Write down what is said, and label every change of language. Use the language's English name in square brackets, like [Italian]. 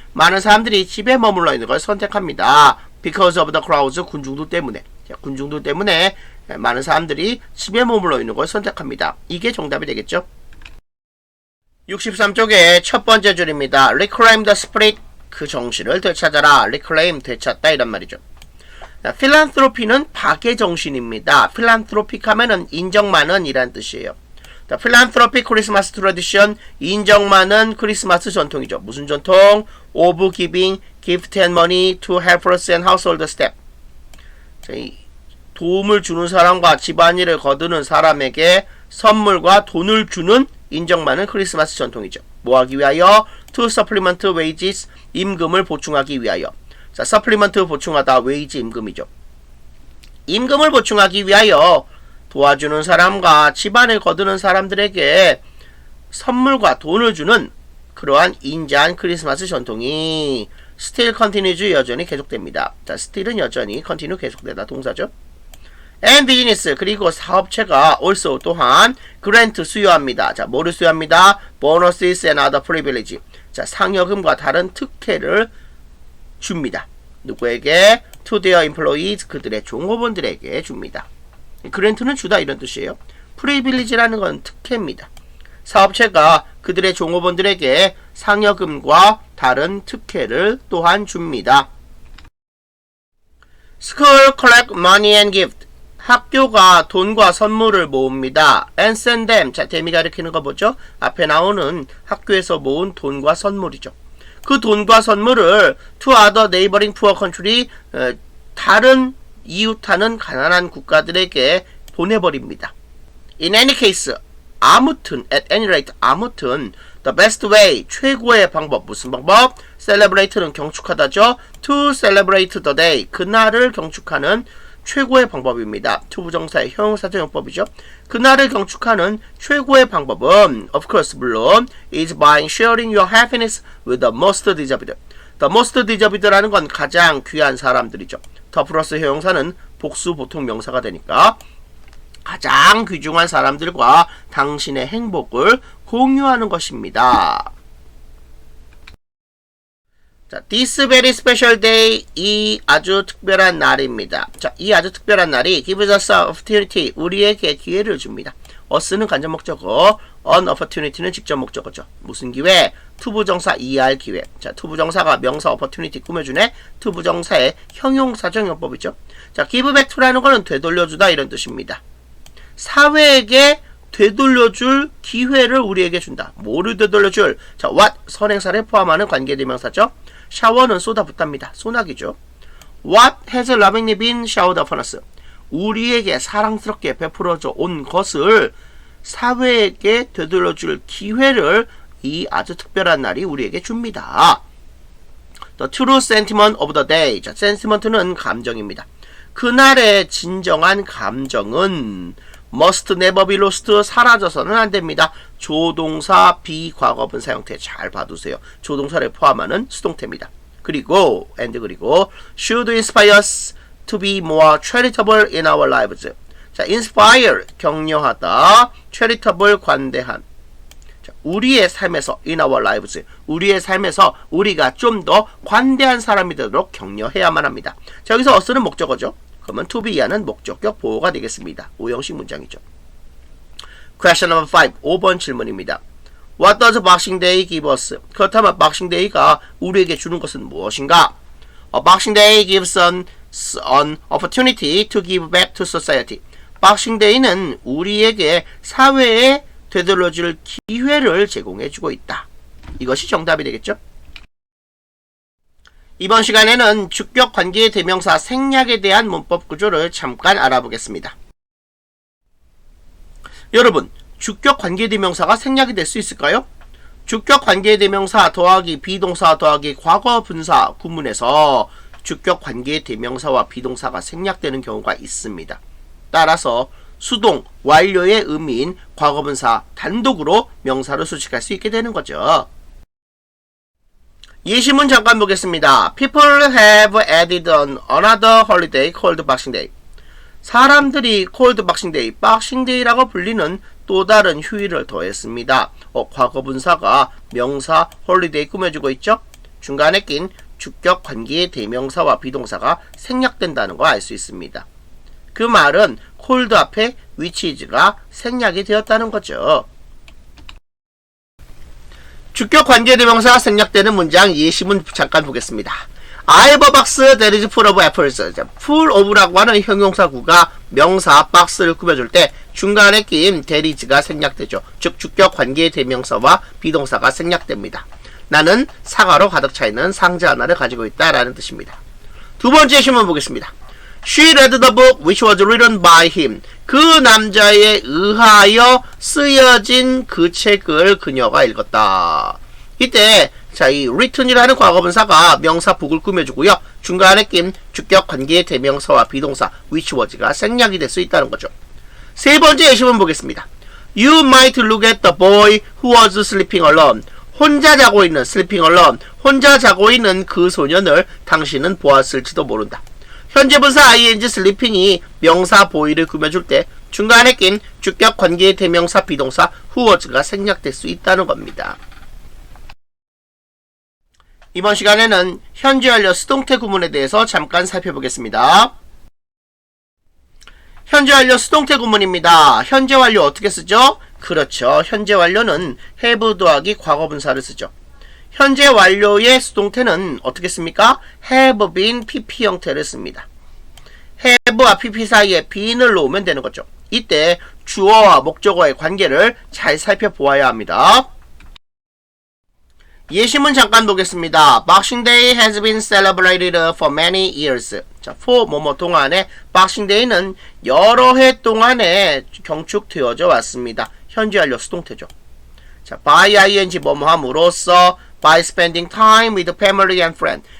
[Korean] 많은 사람들이 집에 머물러 있는 걸 선택합니다. [English] Because of the crowds, [Korean] 군중들 때문에. 자, 군중들 때문에 많은 사람들이 집에 머물러 있는 걸 선택합니다. 이게 정답이 되겠죠? 63쪽의 첫 번째 줄입니다. [English] Reclaim the spirit. [Korean] 그 정신을 되찾아라. Reclaim, 되찾다 이란 말이죠. 필란트로피는 박의 정신입니다. 필란트로픽 하면은 인정 많은 이란 뜻이에요. [English] 필란트로픽 크리스마스 트래디션, [Korean] 인정 많은 크리스마스 전통이죠. 무슨 전통? [English] Of giving gift and money to helpers and household staff. [Korean] 도움을 주는 사람과 집안일을 거두는 사람에게 선물과 돈을 주는 인정 많은 크리스마스 전통이죠. 뭐 하기 위하여? [English] To supplement wages, [Korean] 임금을 보충하기 위하여. 자, supplement 보충하다, wage 임금이죠. 임금을 보충하기 위하여 도와주는 사람과 집안을 거두는 사람들에게 선물과 돈을 주는 그러한 인자한 크리스마스 전통이 [English] still continues, [Korean] 여전히 계속됩니다. 자, still은 여전히, continue 계속되다 동사죠. [English] and business, [Korean] 그리고 사업체가 also 또한 grant 수여합니다. 자, 뭐를 수여합니다? [English] bonuses and other privilege. [Korean] 자, 상여금과 다른 특혜를 줍니다. 누구에게? [English] to their employees, [Korean] 그들의 종업원들에게 줍니다. grant는 주다 이런 뜻이에요. privilege라는 건 특혜입니다. 사업체가 그들의 종업원들에게 상여금과 다른 특혜를 또한 줍니다. [English] School collect money and gift. [Korean] 학교가 돈과 선물을 모읍니다. [English] And send them. [Korean] 자, 댐이 가리키는 거 뭐죠? 앞에 나오는 학교에서 모은 돈과 선물이죠. 그 돈과 선물을 [English] to other neighboring poor country, [Korean] 다른 이웃하는 가난한 국가들에게 보내버립니다. [English] In any case, [Korean] 아무튼, [English] at any rate, 아무튼, the best way, [Korean] 최고의 방법, 무슨 방법? celebrate는 경축하다죠. [English] to celebrate the day, [Korean] 그날을 경축하는 최고의 방법입니다. to 부정사의 형용사정용법이죠. 그날을 경축하는 최고의 방법은, [English] of course, [Korean] 물론, [English] is by sharing your happiness with the most deserved. [Korean] the most deserved라는 건 가장 귀한 사람들이죠. 더 플러스 형용사는 복수 보통 명사가 되니까 가장 귀중한 사람들과 당신의 행복을 공유하는 것입니다. 자, [English] this very special day, [Korean] 이 아주 특별한 날입니다. 자, 이 아주 특별한 날이 [English] gives us an opportunity, [Korean] 우리에게 기회를 줍니다. us는 간접 목적어, an opportunity는 직접 목적어죠. 무슨 기회? 투부정사 이해할 기회. 자, 투부정사가 명사 opportunity 꾸며주네. 투부정사의 형용사정용법이죠. 자, give back to라는 거는 되돌려주다 이런 뜻입니다. 사회에게 되돌려줄 기회를 우리에게 준다. 뭐를 되돌려줄? 자, what 선행사를 포함하는 관계대명사죠. 샤워는 쏟아붓답니다. 소나기죠. [English] What has lovingly been showered upon us? [Korean] 우리에게 사랑스럽게 베풀어져 온 것을 사회에게 되돌려줄 기회를 이 아주 특별한 날이 우리에게 줍니다. [English] The true sentiment of the day. [Korean] 자, sentiment는 감정입니다. 그날의 진정한 감정은 [English] must never be lost, [Korean] 사라져서는 안 됩니다. 조동사 비과거분사 형태 잘 봐두세요. 조동사를 포함하는 수동태입니다. 그리고 그리고 [English] should inspire us to be more charitable in our lives. [Korean] 자, inspire 격려하다, charitable 관대한. 자, 우리의 삶에서 [English] in our lives, [Korean] 우리의 삶에서 우리가 좀 더 관대한 사람이 되도록 격려해야만 합니다. 자, 여기서 us는 목적어죠. 그러면 to be하는 목적격 보호가 되겠습니다. 오형식 문장이죠. [English] Question number 5. [Korean] 5번 질문입니다. [English] What does Boxing Day give us? [Korean] 그렇다면 Boxing Day가 우리에게 주는 것은 무엇인가? [English] Boxing Day gives an opportunity to give back to society. [Korean] Boxing Day는 우리에게 사회에 되돌려줄 기회를 제공해주고 있다. 이것이 정답이 되겠죠? 이번 시간에는 주격 관계의 대명사 생략에 대한 문법 구조를 잠깐 알아보겠습니다. 여러분, 주격 관계의 대명사가 생략이 될 수 있을까요? 주격 관계의 대명사 더하기 비동사 더하기 과거 분사 구문에서 주격 관계의 대명사와 비동사가 생략되는 경우가 있습니다. 따라서 수동, 완료의 의미인 과거분사 단독으로 명사를 수식할 수 있게 되는 거죠. 예시문 잠깐 보겠습니다. [English] People have added another holiday called Boxing Day. [Korean] 사람들이 [English] called Boxing Day, [Korean] Boxing Day라고 불리는 또 다른 휴일을 더했습니다. 과거분사가 명사 holiday 꾸며주고 있죠? 중간에 낀 주격 관계의 대명사와 비동사가 생략된다는 걸 알 수 있습니다. 그 말은 cold 앞에 which is가 생략이 되었다는 거죠. 주격 관계대명사가 생략되는 문장 예시문 잠깐 보겠습니다. [English] I have a box that is full of apples. [Korean] full of라고 하는 형용사구가 명사 박스를 꾸며줄 때 중간에 끼인 that is가 생략되죠. 즉 주격 관계대명사와 비동사가 생략됩니다. 나는 사과로 가득 차 있는 상자 하나를 가지고 있다 라는 뜻입니다. 두 번째 예시문 보겠습니다. [English] She read the book which was written by him. [Korean] 그 남자에 의하여 쓰여진 그 책을 그녀가 읽었다. 이때 자, 이 written이라는 과거분사가 명사 book을 꾸며주고요. 중간에 낀 주격 관계의 대명사와 비동사 which was가 생략이 될 수 있다는 거죠. 세 번째 예시문 보겠습니다. [English] You might look at the boy who was sleeping alone. [Korean] 혼자 자고 있는 [English] sleeping alone. [Korean] 혼자 자고 있는 그 소년을 당신은 보았을지도 모른다. 현재 분사 ing sleeping이 명사 boy를 꾸며줄 때 중간에 낀 주격 관계의 대명사 비동사 who was가 생략될 수 있다는 겁니다. 이번 시간에는 현재 완료 수동태 구문에 대해서 잠깐 살펴보겠습니다. 현재 완료 수동태 구문입니다. 현재 완료 어떻게 쓰죠? 그렇죠. 현재 완료는 have 더하기 과거분사를 쓰죠. 현재 완료의 수동태는 어떻게 씁니까? have been pp 형태를 씁니다. have와 pp 사이에 bene을 놓으면 되는 거죠. 이때 주어와 목적어의 관계를 잘 살펴보아야 합니다. 예시문 잠깐 보겠습니다. [English] Boxing Day has been celebrated for many years. [Korean] 자, for 뭐뭐 동안에 Boxing Day는 여러 해 동안에 경축되어져 왔습니다. 현재 완료 수동태죠. [English] 자, by ing [Korean] 뭐뭐함으로써 [English] by spending time with family and friends.